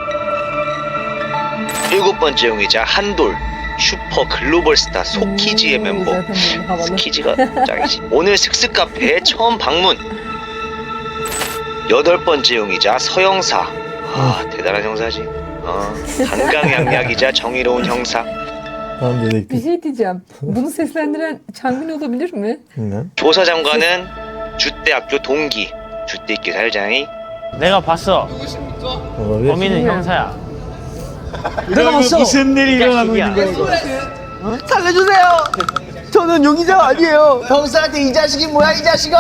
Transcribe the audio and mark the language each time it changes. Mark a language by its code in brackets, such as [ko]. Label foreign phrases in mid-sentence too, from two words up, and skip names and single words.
[ko] 일곱 번째 용의자 한돌 슈퍼 글로벌 스타 소키지의 멤버. 스키지가 짱이지. 오늘 슥슥 카페에 처음 방문. 여덟 번째 용의자 서영사. 대단한 형사지. 한강양약이자 정의로운 형사. [tr] Tam Bir dedektif. şey diyeceğim. Bunu seslendiren Çangmin olabilir mi? Bilmem. [ko] 조사장관은 주대학교 동기. 주대 있게 살자니. 내가 봤어. [tr] Olabilir. [ko] 범인은 형사야. 내가 봤어. 무슨 일이 일어나고 있는 거야 이거? 살려주세요. 저는 용의자가 아니에요. 형사한테 이 자식이 뭐야, 이 자식아?